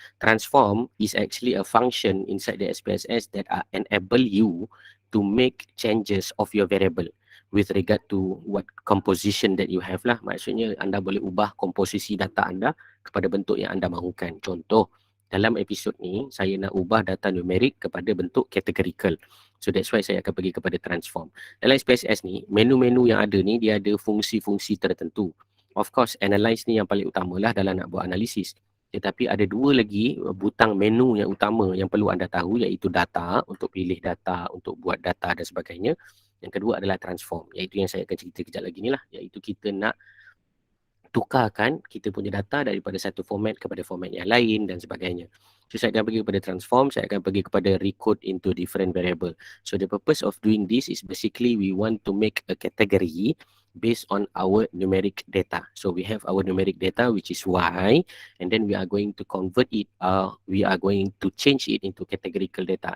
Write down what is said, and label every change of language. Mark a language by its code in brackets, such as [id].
[en] Transform is actually a function inside the SPSS that enable you to make changes of your variable with regard to what composition that you have lah. [ms] Maksudnya anda boleh ubah komposisi data anda kepada bentuk yang anda mahukan. Contoh, dalam episod ni saya nak ubah data numerik kepada bentuk categorical. [en] So that's why [ms] saya akan pergi kepada transform. Dalam SPSS ni, menu-menu yang ada ni dia ada fungsi-fungsi tertentu. [en] Of course, [ms] analyze ni yang paling utama lah dalam nak buat analisis. Tetapi ada dua lagi butang menu yang utama yang perlu anda tahu, iaitu data, untuk pilih data, untuk buat data dan sebagainya. Yang kedua adalah transform, iaitu yang saya akan cerita kejap lagi ni lah, iaitu kita nak tukarkan kita punya data daripada satu format kepada format yang lain dan sebagainya. So saya akan pergi kepada transform, saya akan pergi kepada recode into different variable. [en] So the purpose of doing this is basically we want to make a category based on our numeric data. So we have our numeric data which is Y, and then we are going to convert it, we are going to change it into categorical data.